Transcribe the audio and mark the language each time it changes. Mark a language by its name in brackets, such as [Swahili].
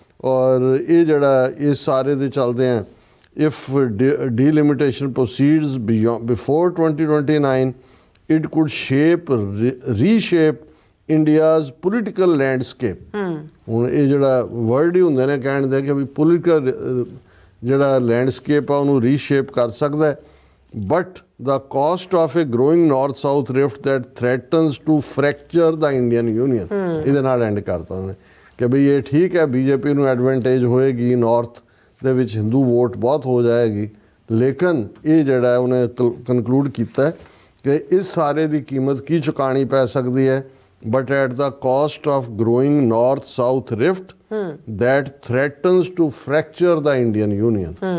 [Punjabi] ਔਰ ਇਹ ਜਿਹੜਾ ਇਸ ਸਾਰੇ ਦੇ ਚੱਲਦੇ ਆ, [English] If delimitation proceeds before 2029 it could reshape India's political landscape। [Punjabi] ਹੁਣ ਇਹ ਜਿਹੜਾ ਵਰਡ ਹੀ ਹੁੰਦੇ ਨੇ ਕਹਿਣ ਦੇ ਕਿ ਵੀ ਪੋਲੀਟੀਕਲ ਜਿਹੜਾ ਲੈਂਡਸਕੇਪ ਆ ਉਹਨੂੰ ਰੀਸ਼ੇਪ ਕਰ ਸਕਦਾ ਹੈ। [English] But the cost of a growing north south rift that threatens to fracture the Indian Union। [Punjabi] ਇਹਦੇ ਨਾਲ ਐਂਡ ਕਰਤਾ ਉਹਨੇ ਕਿ ਬਈ ਇਹ ਠੀਕ ਹੈ ਬੀਜੇਪੀ ਨੂੰ ਐਡਵਾਂਟੇਜ ਹੋਏਗੀ, ਨਾਰਥ ਦੇ ਵਿੱਚ ਹਿੰਦੂ ਵੋਟ ਬਹੁਤ ਹੋ ਜਾਏਗੀ, ਲੇਕਿਨ ਇਹ ਜਿਹੜਾ ਉਹਨੇ ਕਨਕਲੂਡ ਕੀਤਾ ਕਿ ਇਸ ਸਾਰੇ ਦੀ ਕੀਮਤ ਕੀ ਚੁਕਾਣੀ ਪੈ ਸਕਦੀ ਹੈ, [English] But at the cost of growing north south rift that threatens to fracture the Indian Union।